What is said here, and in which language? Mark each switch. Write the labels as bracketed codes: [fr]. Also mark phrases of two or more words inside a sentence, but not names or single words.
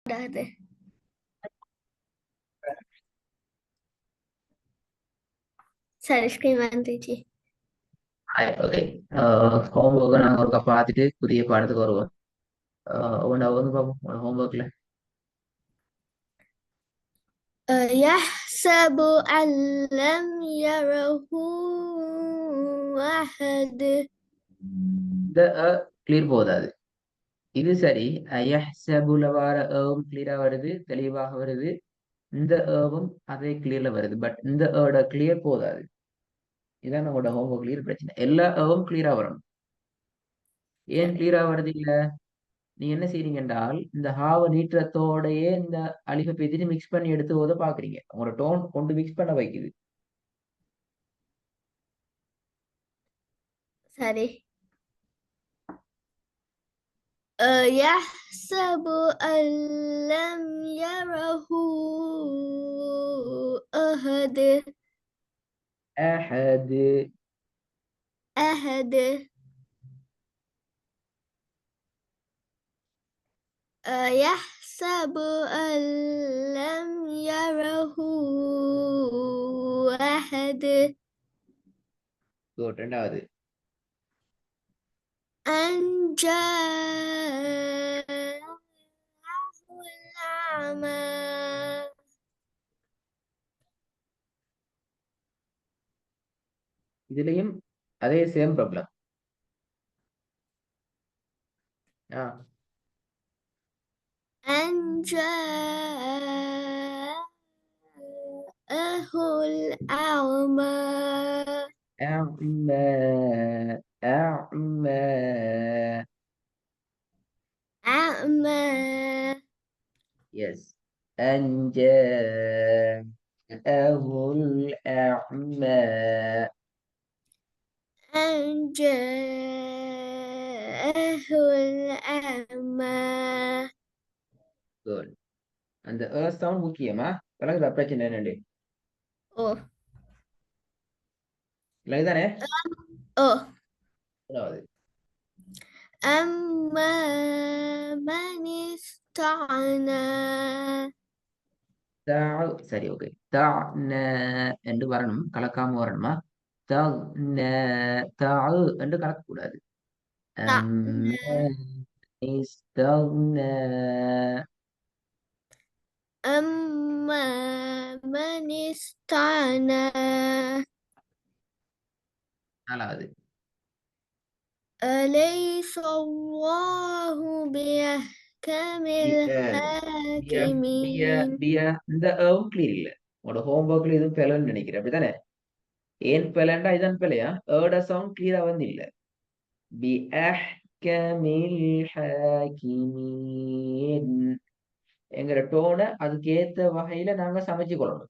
[ta] கூடாது. சரி, ஸ்கிரீன் வந்துச்சு. ஓகே. ஹோம்ஒர்க்கை நாங்கள் ஒருக்கா பார்த்துட்டு புதிய பாடத்துக்கு வருவோம். ஒன்று வந்து பார்ப்போம் ஹோம்ஒர்க்கில். [ar] يحسب أن لم يره أحد. [ta] இந்த கிளியர் போதாது. இது சரி. யஹ்சபுல வார ஏவும் கிளியரா வருது, தெளிவாக வருது. இந்த ஏவும் அதே கிளியர்ல வருது. பட் இந்த ஏட கிளியர் போதாது. இதான் நம்மளோட ஹோம்ஒர்க் கிளியர் பிரச்சனை. எல்லா ஏவும் கிளியரா வரணும். ஏன் சரி. கிளியரா வருது இல்ல? நீங்க என்ன செய்றீங்க என்றால் இந்த ஹாவ நீட்டத்தோடயே இந்த அலிஃபை பேத்திட்டு மிக்ஸ் பண்ணி எடுத்து ஓத பாக்குறீங்க. உங்களோட டோன் கொண்டு மிக்ஸ் பண்ண வைக்குது. சரி. [ar] يحسب أن لم يره أحد. [ta] அஹது [ar] أحد. يحسب أن لم يره أحد. [ta] குட். ரெண்டாவது [ar] أن جاءه الأعمى. [ta] இதுலயும் அதே [en] same problem. [ar] أن جاءه الأعمى. أعمى أعمى. أعمى. يس. أن جاءه الأعمى. أن جاءه الأعمى. [ta] குட். அந்த சவுண்ட் முக்கியமா? விளங்குதா பிரச்சனை என்னண்டு? أوه. விளங்குதானே? أوه. ரெண்டாவது [ar] أما من استغنى. [ta] சரி, ஓகே. தஅன என்று வரணும், கலக்காம வரணுமா? தஅன தஅ என்று கலக்கக்கூடாது. [ar] استغنى. [ta] இஸ்தக்ன. [ar] أما من استغنى. [ta] நாலாவது [ar] أليس الله بأحكم பிய பிய الحاكمين. [ta] பிய. இந்த கிளியர் இல்ல. உங்களோட ஹோம்ஒர்க்ல இதுவும் பிழைன்னு நினைக்கிறேன், அப்படித்தானே? ஏன் பிழைண்டா இதான் பிழையா? ஏட சவுண்ட் கிளியரா வந்து இல்ல. [ar] بأحكم الحاكمين [ta] என்கிற டோனை அதுக்கு ஏத்த வகையில நாங்க சமைச்சு கொள்ளணும்.